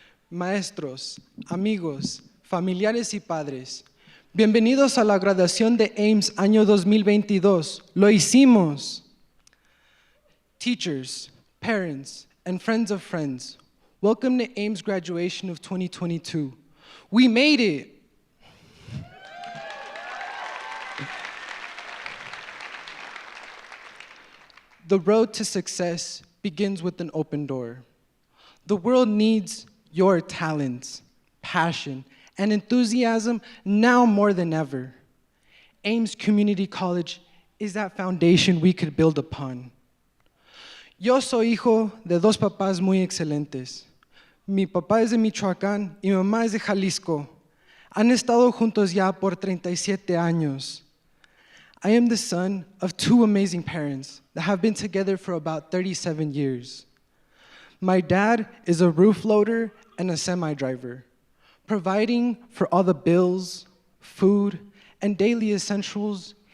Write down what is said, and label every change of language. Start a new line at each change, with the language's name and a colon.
Spanish: Maestros, amigos, familiares y padres, bienvenidos a la graduación de Ames año 2022. ¡Lo hicimos!
English: Teachers, parents, and friends of friends, welcome to Ames graduation of 2022. We made it! The road to success begins with an open door. The world needs your talents, passion, and enthusiasm now more than ever. Ames Community College is that foundation we could build upon.
Spanish: Yo soy hijo de 2 papás muy excelentes. Mi papá es de Michoacán y mi mamá es de Jalisco. Han estado juntos ya por 37 años.
English: I am the son of 2 amazing parents that have been together for about 37 years. My dad is a roof loader and a semi-driver, providing for all the bills, food, and daily essentials.